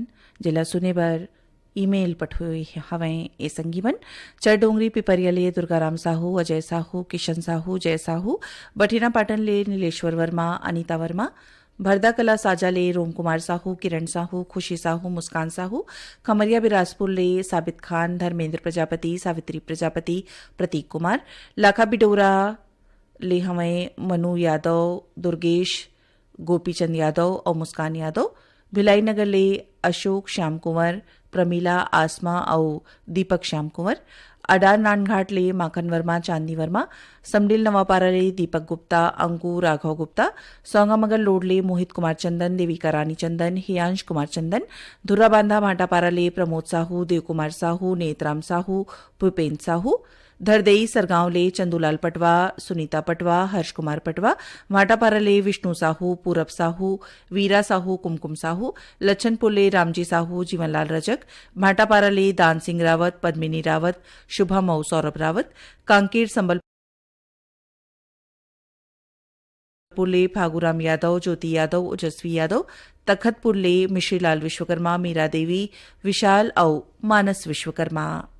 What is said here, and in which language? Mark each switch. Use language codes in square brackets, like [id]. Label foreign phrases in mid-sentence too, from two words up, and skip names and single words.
[hne] जिला सुने बर ईमेल पठोई हवें ए संगीमन चरडोंगरी पिपरियले दुर्गाराम साहू, अजय साहू, किशन साहू, जय साहू, बठिना पाटन ले नीलेश्वर वर्मा, अनीता वर्मा, भरदा कला साजा ले रोम कुमार साहू, किरण साहू, खुशी साहू, मुस्कान साहू, खमरिया बिरासपुर ले साबित खान, धर्मेंद्र प्रजापति, सावित्री प्रजापति, प्रतीक कुमार, लाखा बिडोरा ले हमें मनु यादव, दुर्गेश, गोपीचंद यादव और मुस्कान यादव, भिलाई नगर ले अशोक श्याम कुंवर, प्रमीला, आसमा और दीपक श्याम कुंवर, अडार नानघाट ले माखन वर्मा, चांदनी वर्मा, समडिल नवापारा ले दीपक गुप्ता, अंकु राघव गुप्ता, सौंगामगर लोड ले मोहित कुमार चंदन, देविका रानी चंदन, हियांश कुमार चंदन, धुर्रा बांधा भाटापारा ले प्रमोद साहू, देव कुमार साहू, नेतराम साहू, भूपेन्द्र साहू, धरदेई सरगांव ले चंदूलाल पटवा, सुनीता पटवा, हर्ष कुमार पटवा, भाटापारा ले विष्णु साहू, पूरब साहू, वीरा साहू, कुमकुम साहू, लच्छनपुर ले रामजी साहू, जीवनलाल रजक, भाटापारा ले दान सिंह रावत, पद्मिनी रावत, शुभम और सौरभ रावत, कांकेर संबलपुर ले फागुराम यादव, ज्योति यादव, ओजस्वी यादव, तखतपुर ले मिश्रीलाल विश्वकर्मा, मीरा देवी, विशाल और मानस विश्वकर्मा।